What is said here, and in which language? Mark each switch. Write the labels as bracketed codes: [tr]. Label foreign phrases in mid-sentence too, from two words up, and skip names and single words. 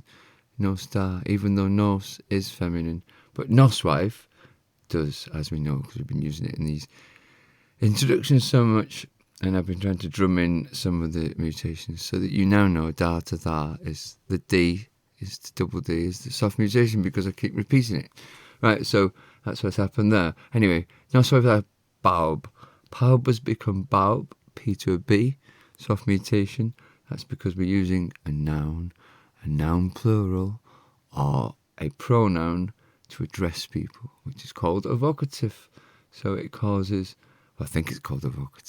[cy] Nos da, [en] even though nos is feminine, but Noswaith does, as we know, because we've been using it in these introductions so much, and I've been trying to drum in some of the mutations so that you now know da to da is the D, is the double D, is the soft mutation, because I keep repeating it. Right, so that's what's happened there. Anyway, [cy] Noswaith dda, bawb. [en] Bawb has become bawb, P to a B, soft mutation. That's because we're using a noun plural, or a pronoun to address people, which is called a vocative. So it causes, well, I think it's called a vocative.